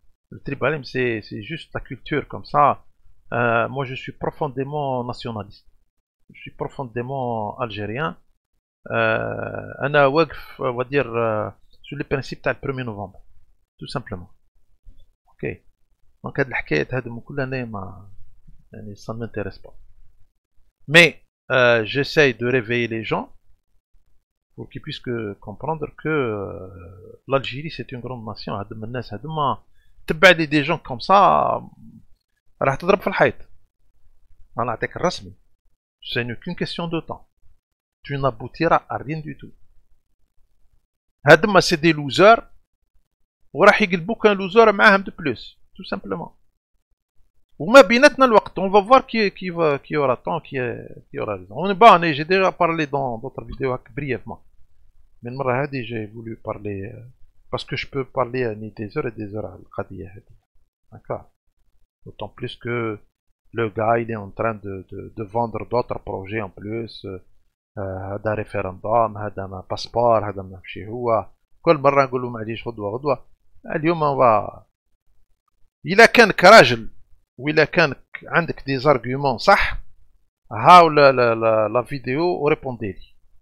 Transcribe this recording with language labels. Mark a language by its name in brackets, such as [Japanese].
[French] Le tribalisme c'est juste la culture comme ça. Moi je suis profondément nationaliste. Je suis profondément algérien. [Arabic] انا واقف [French] on va dire sur les principes تاع le 1er novembre. Tout simplement. OK. [Arabic] Donc هاد الحكايات هادو كلها انا ما يعني [French] ça ne m'intéresse pas. Mais j'essaye de réveiller les gens pour qu'ils puissent comprendre que l'Algérie c'est une grande nation. [Arabic] هادو الناس هادو ما تبع لي [French] des gens comme ça [Arabic] راح تضرب في الحيط. انا نعطيك الرسمي. [French] C'est qu'une question de temps. Tu n'aboutiras à rien du tout. هادو c'est des losers [Arabic] وراح يقلبوك [French] un loser [Arabic] معاهم [French] de plus. Tout simplement. [Arabic] وما بيناتنا الوقت. [French] On va voir qui aura temps, qui aura raison. J'ai déjà parlé dans d'autres vidéos brièvement. Mais [Arabic] المرة هذه [French] j'ai voulu parler parce que je peux parler des heures et des heures [Arabic] على القضية هذه. [French] D'accord. D'autant plus que le gars il est en train de vendre d'autres projets en plus. [Arabic] هذا ريفيرندوم، هذا باسبور، هذا ما نعرفش هو. كل مرة نقول له معليش غدوة. اليوم إلا كانك راجل وإلا كانك عندك دي زارغيومون صح هاو لا فيديو وريبوندي لي.